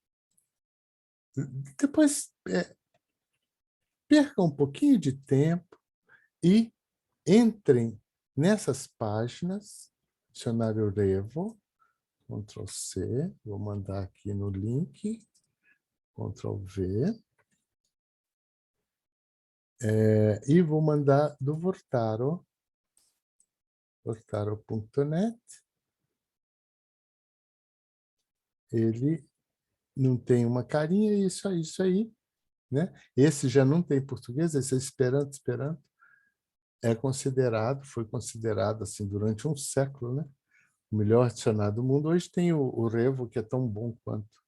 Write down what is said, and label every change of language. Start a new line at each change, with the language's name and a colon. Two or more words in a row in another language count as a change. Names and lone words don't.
Portuguese: Depois, perca um pouquinho de tempo e entrem nessas páginas dicionário Revo, Ctrl C, vou mandar aqui no link, Ctrl V, e vou mandar do Vortaro, vortaro.net. Ele não tem uma carinha, isso aí, né? Esse já não tem português, esse é Esperanto, foi considerado assim durante um século, né? O melhor dicionário do mundo. Hoje tem o Revo, que é tão bom quanto.